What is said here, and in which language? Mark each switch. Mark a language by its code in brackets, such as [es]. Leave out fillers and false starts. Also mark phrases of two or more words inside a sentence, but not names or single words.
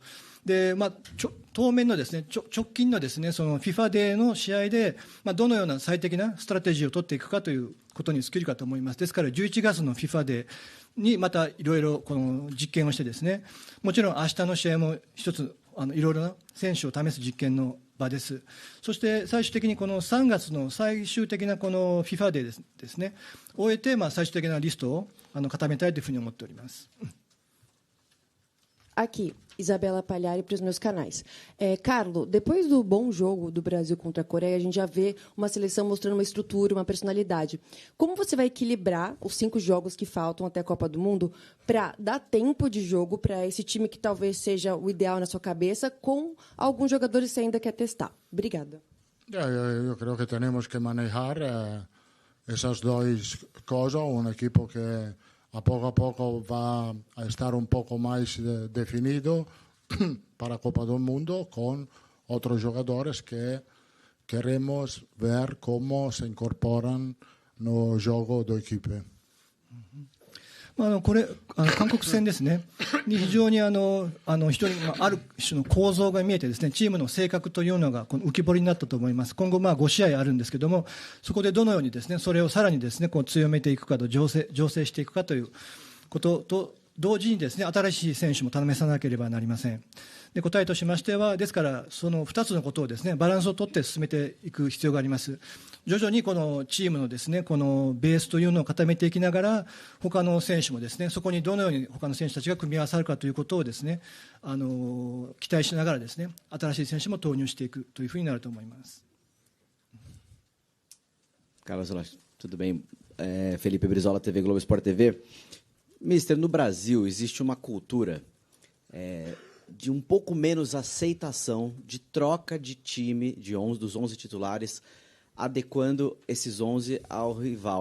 [ja] で当面のですね、直近のですね、その FIFA デーの試合で、どのような最適なストラテジーを取っていくかということに尽きるかと思います。ですから11月の FIFA デーにまたいろいろこの実験をしてですね、もちろん明日の試合も一ついろいろな選手を試す実験の場です。そして最終的にこの3月の最終的なこの FIFA デーですね、終えて最終的なリストを固めたいというふうに思っております。 [pt] Aqui, Isabela Palhari para os meus canais. Carlo, depois do bom jogo do Brasil contra a Coreia, a gente já vê uma seleção mostrando uma estrutura, uma personalidade. Como você vai equilibrar os 5 jogos que faltam até a Copa do Mundo para dar tempo de jogo para esse time que talvez seja o ideal na sua cabeça, com alguns jogadores que você ainda quer testar? Obrigada. Eu creo que temos que manejar essas duas coisas. [es] Um equipo que a poco va a estar un poco más definido para Copa del Mundo con otros jugadores que queremos ver cómo se incorporan no juego do equipe. [ja] これ韓国戦ですね、に非常に非常にある種の構造が見えてですね、チームの性格というのが浮き彫りになったと思います。今後5試合あるんですけども、そこでどのようにですね、それをさらにですね、強めていくかと醸成していくかということと同時にですね、新しい選手も試さなければなりません。で、答えとしましては、ですからその2つのことをですね、バランスをとって進めていく必要があります。徐々にこのチームのですね、このベースというのを固めていきながら、他の選手もですね、そこにどのように他の選手たちが組み合わさるかということをですné期待しながらですね、新しい選手も投入していくというふうになると思います。 [pt] Carlos, tudo bem? Felipe Brizola, TV Globo Sport TV. Mister, no Brasil existe uma cultura de um pouco menos aceitação de troca de time dos 11 titulares, adequando esses 11 ao rival.